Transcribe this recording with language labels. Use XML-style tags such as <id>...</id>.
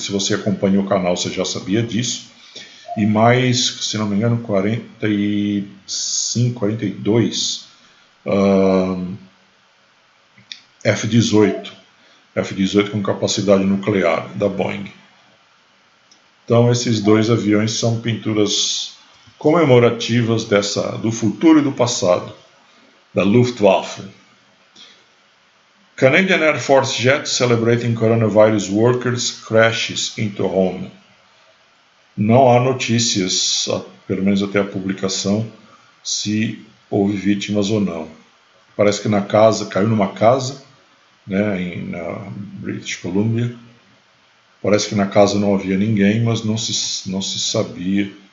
<pt>Se você acompanha o canal, você já sabia disso. E mais, se não me engano, 45, 42 F-18 com capacidade nuclear da Boeing. Então esses dois aviões são pinturas comemorativas do futuro e do passado da Luftwaffe.</pt> <en>Canadian Air Force jets celebrating coronavirus workers crashes into home.</en> <pt>Não há notícias, pelo menos até a publicação, se houve vítimas ou não. Parece que caiu numa casa, né, na British Columbia. Parece que na casa não havia ninguém, mas não se sabia.</pt>